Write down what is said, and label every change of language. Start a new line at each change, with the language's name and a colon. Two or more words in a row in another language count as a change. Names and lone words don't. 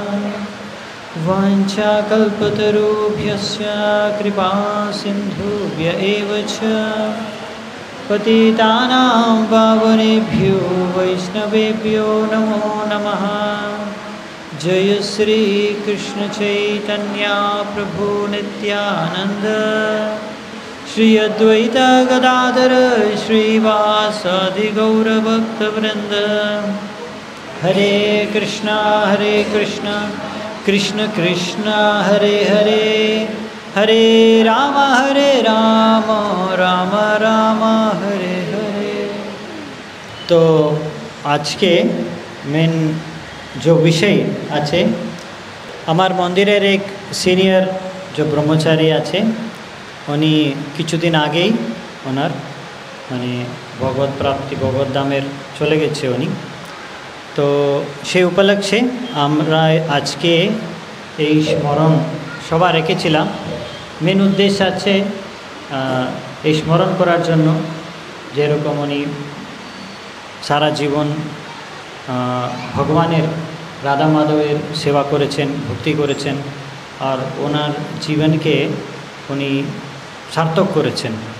Sanskrit: वाञ्छाकल्पतरुभ्यश्च कृपासिन्धुभ्य एव च पतितानां पावनेभ्यो वैष्णवेभ्यो नमो नमः। जय श्री कृष्ण चैतन्य प्रभु नित्यानंद श्री अद्वैत गदाधर श्रीवासादि गौरभक्तवृंद। हरे कृष्णा कृष्ण कृष्ण हरे हरे हरे राम राम राम हरे हरे।
Hindi: तो आज के मेन जो
Bangla: বিষয় আছে আমার মন্দিরের এক সিনিয়র জো ব্রহ্মচারী আছে উনি কিছুদিন আগেই ওনার মানে ভগবৎ প্রাপ্তি ভগবৎ ধামের চলে গেছে উনি। तो সেই উপলক্ষে আমরা আজকে এই স্মরণ সভা রেখেছিলাম। মেন উদ্দেশ্য আছে এই স্মরণ করার জন্য যেরকম উনি সারা জীবন ভগবানের রাধা মাধবের সেবা করেছেন ভক্তি করেছেন আর ওনার জীবনকে উনি সার্থক করেছেন।